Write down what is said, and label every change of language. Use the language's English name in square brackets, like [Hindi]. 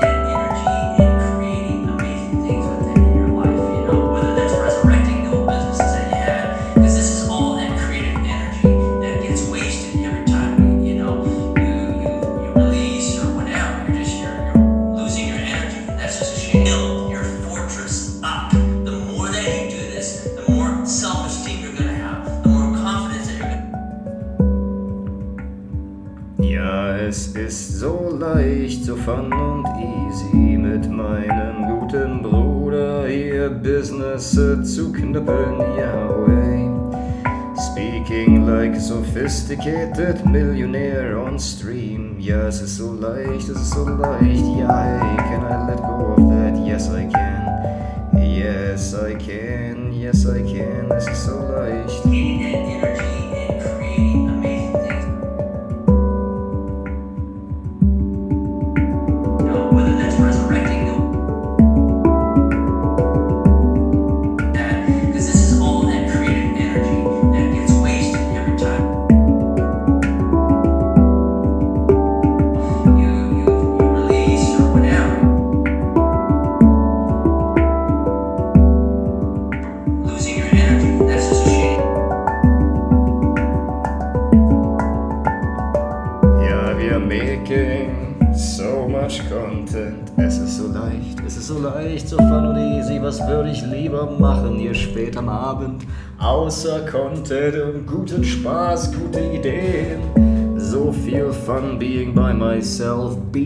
[English] That energy and creating amazing things within your life, you know, whether that's resurrecting the old businesses that you had, because this is all that creative energy that gets wasted every time, you know, you release or whatever, you're losing your energy, and that's just a shame. Build your fortress up. The more that you do this, the more self-esteem you're gonna have, the more confidence that you're gonna. [German] Ja, es ist so leicht, so fun und easy mit meinem guten Bruder hier Business zu knüppeln, ja, way. [English] Speaking like a sophisticated millionaire on stream. [German] Ja, es ist so leicht, [English] ja, hey, can I let go of that? Yes, I can. Yes, I can. [German] Es ist so leicht. [English] Gaining that energy and creating amazing things. You know, whether that's resurrecting that, because this is all that creative energy that gets wasted every time. You release or whatever. Losing your energy, that's just a shame. [German] Ja, wir [English] making so much content. [German] Es ist so leicht, so fun und easy. Was würde ich lieber machen hier spät am Abend? Außer Content und guten Spaß, gute Ideen. So viel [English] fun being by myself.